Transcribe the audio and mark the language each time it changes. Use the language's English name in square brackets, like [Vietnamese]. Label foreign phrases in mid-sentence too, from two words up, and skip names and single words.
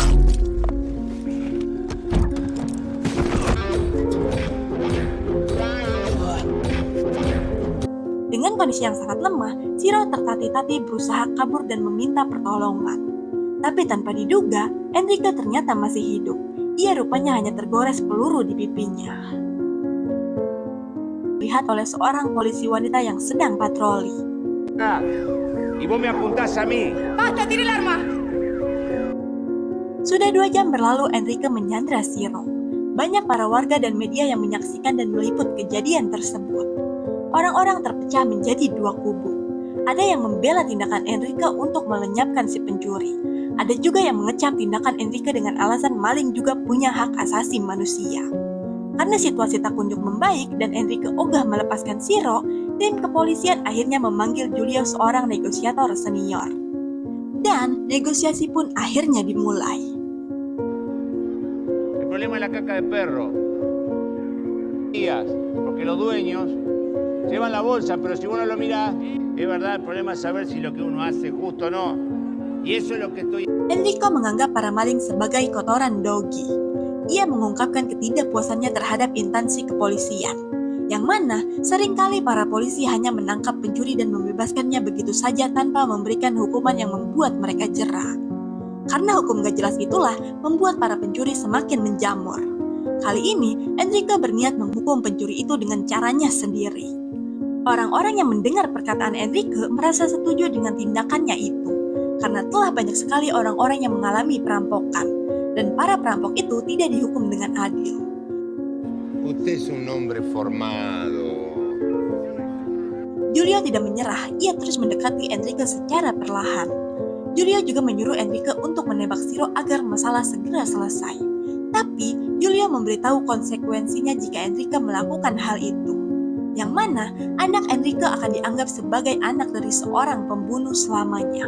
[Indonesian] Dengan kondisi yang sangat lemah, Shiro tertatih-tatih berusaha kabur dan meminta pertolongan. Tapi tanpa diduga, Enrique ternyata masih hidup. Ia rupanya hanya tergores peluru di pipinya. Lihat oleh seorang polisi wanita yang sedang patroli. [Spanish] Y vos me apuntás a mí. ¡Basta, tire el arma! [Indonesian] Sudah 2 jam berlalu Enrique menyandra Shiro. Banyak para warga dan media yang menyaksikan dan meliput kejadian tersebut. Orang-orang terpecah menjadi 2 kubu. Ada yang membela tindakan Enrique untuk melenyapkan si pencuri. Ada juga yang mengecam tindakan Enrique dengan alasan maling juga punya hak asasi manusia. Karena situasi tak kunjung membaik dan Enrique ogah melepaskan Shiro, tim kepolisian akhirnya memanggil Julio, seorang negosiator senior. Dan negosiasi pun akhirnya dimulai. [Spanish] El problema es la caca de perro. Porque los dueños llevan la bolsa, pero si uno lo mira, es verdad, el problema es saber si lo que uno hace es justo o no. Y eso es lo que estoy... [Indonesian] Enrique menganggap para maling sebagai kotoran dogi. Ia mengungkapkan ketidakpuasannya terhadap instansi kepolisian, yang mana seringkali para polisi hanya menangkap pencuri dan membebaskannya begitu saja tanpa memberikan hukuman yang membuat mereka jera. Karena hukum gak jelas itulah membuat para pencuri semakin menjamur. Kali ini, Enrique berniat menghukum pencuri itu dengan caranya sendiri. Orang-orang yang mendengar perkataan Enrique merasa setuju dengan tindakannya itu, karena telah banyak sekali orang-orang yang mengalami perampokan. Dan para perampok itu tidak dihukum dengan adil. [Spanish] Usted es un hombre formado. [Indonesian] Julio tidak menyerah, ia terus mendekati Enrique secara perlahan. Julio juga menyuruh Enrique untuk menembak Shiro agar masalah segera selesai. Tapi, Julio memberitahu konsekuensinya jika Enrique melakukan hal itu. Yang mana, anak Enrique akan dianggap sebagai anak dari seorang pembunuh selamanya.